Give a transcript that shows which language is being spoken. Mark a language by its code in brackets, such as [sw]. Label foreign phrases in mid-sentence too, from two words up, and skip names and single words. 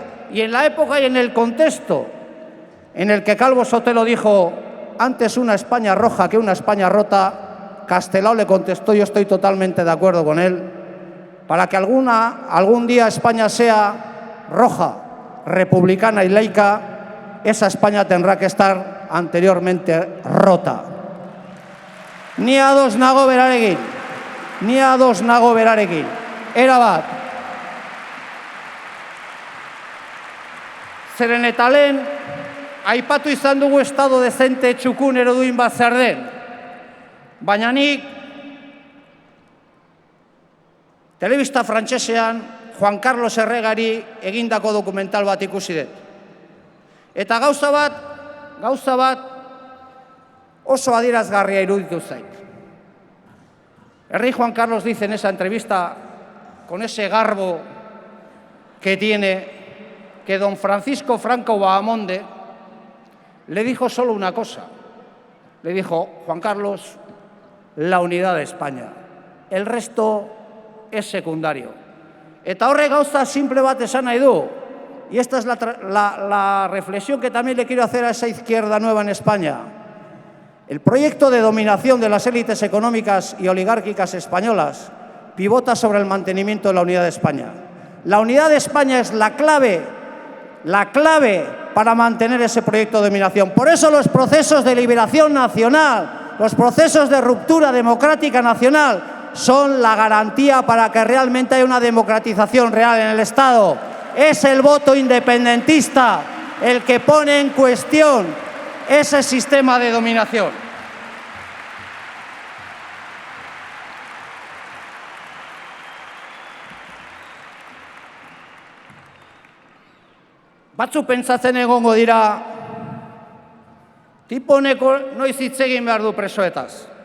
[es] Y en la época y en el contexto en el que Calvo Sotelo dijo antes una España roja que una España rota, Castelao le contestó: yo estoy totalmente de acuerdo con él. Para que algún día España sea roja, republicana y laica, esa España tendrá que estar anteriormente rota. [eu] Ni ados nago berarekin, ni ados nago berarekin. Erabat. Zeren eta lehen, aipatu izan dugu estado dezente txukun ereduin bat zer den. Baina nik, telebista frantsesean Juan Carlos Erregari egindako dokumental bat ikusi dut. Eta gauza bat oso adierazgarria iruditu zait. [es] El rey Juan Carlos dice en esa entrevista, con ese garbo que tiene, que don Francisco Franco Bahamonde le dijo solo una cosa. Le dijo: Juan Carlos, la unidad de España. El resto es secundario. [eu] Eta horre gauza simple bat esan nahi du. [es] Y esta es la reflexión que también le quiero hacer a esa izquierda nueva en España. El proyecto de dominación de las élites económicas y oligárquicas españolas pivota sobre el mantenimiento de la unidad de España. La unidad de España es la clave para mantener ese proyecto de dominación. Por eso los procesos de liberación nacional, los procesos de ruptura democrática nacional, son la garantía para que realmente haya una democratización real en el Estado. Es el voto independentista el que pone en cuestión ese sistema de dominación. [eu] Batzuk pentsatzen egongo dira, tipo honeko noiz hitz egin behar du presoetaz.